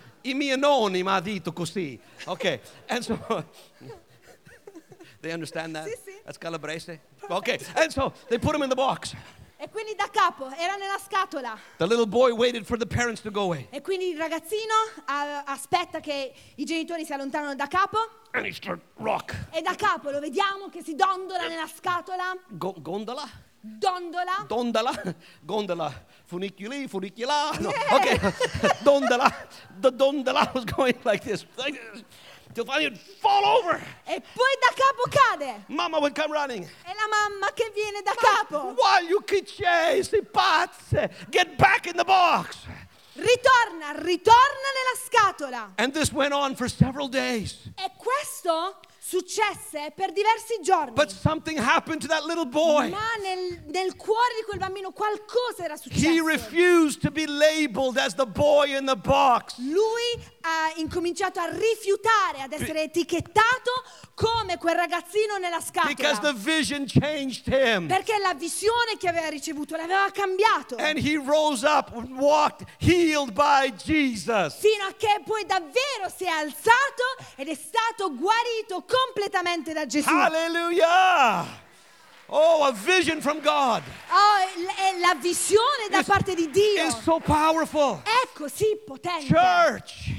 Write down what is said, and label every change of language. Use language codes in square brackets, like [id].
[it] I miei nonni mi ha detto così. [en] Okay. And so they understand that? [it] Sì, sì. [en] That's calabrese. Perfect. Okay. And so they put him in the box. [it] E quindi da capo, era nella scatola. [en] The little boy waited for the parents to go away. [it] E quindi il ragazzino aspetta che i genitori si allontanano da capo. [en] And he start rock. [it] E da capo lo vediamo che si dondola nella scatola. Gondola? Dondola. Dondola. Gondola. Funiculi, funicula. No. Okay. Dondola. [en] The dondola was going like this. Till finally it fall over. [it] E poi da capo cade. [en] Mama would come running. [it] E la mamma che viene da capo. [en] Why you kid chase? Pazze. Get back in the box. [it] Ritorna, ritorna nella scatola. [en] And this went on for several days. [it] E questo successe per diversi giorni. [en] But something happened to that little boy. [it] Ma nel cuore di quel bambino qualcosa era successo. [en] He refused to be labeled as the boy in the box. [it] Lui ha incominciato a rifiutare ad essere etichettato come quel ragazzino nella scatola. [en] Because the vision changed him. [it] Perché la visione che aveva ricevuto l'aveva cambiato. [en] And he rose up and walked healed by Jesus. [it] Fino a che poi davvero si è alzato ed è stato guarito completamente da Gesù. [en] Hallelujah! Oh, a vision from God. [it] Oh, la visione da parte di Dio. [en] Is so powerful. [it] È così potente. [en] Church.